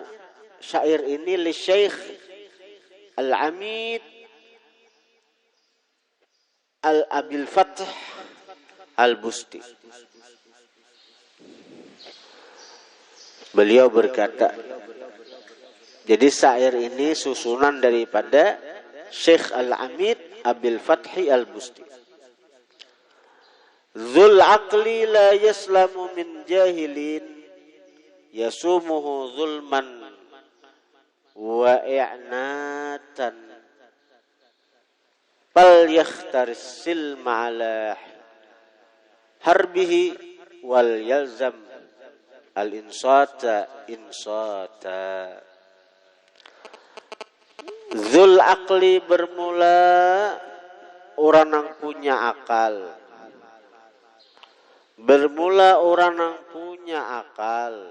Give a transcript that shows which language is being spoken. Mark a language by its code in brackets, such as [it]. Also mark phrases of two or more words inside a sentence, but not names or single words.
[id] Syair ini li Syekh Al-Amid Al-Abil Fath Al-Busti. Beliau berkata, jadi syair ini susunan daripada Syekh Al-Amid Abil Fathi Al-Busti. [ar] ذو العقل لا يسلم من جاهل يسومه ظلما وإعناتا فليختر السلم على حربه وليلزم الإنصات إنصاتا. ذو العقل [id] bermula orang yang punya akal. Bermula orang yang punya akal.